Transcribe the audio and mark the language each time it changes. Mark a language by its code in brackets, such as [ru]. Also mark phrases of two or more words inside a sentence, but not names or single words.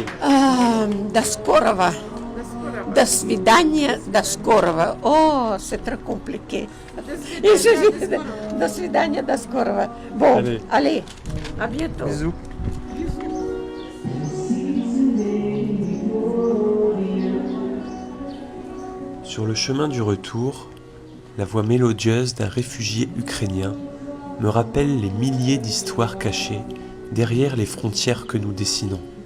[ru] До скорого. До свидания, до скорого. [fr] Oh, c'est très compliqué. [ru] До свидания, до скорого. [fr] Bon, allez, à bientôt. Bisous. Sur le chemin du retour, la voix mélodieuse d'un réfugié ukrainien me rappelle les milliers d'histoires cachées derrière les frontières que nous dessinons.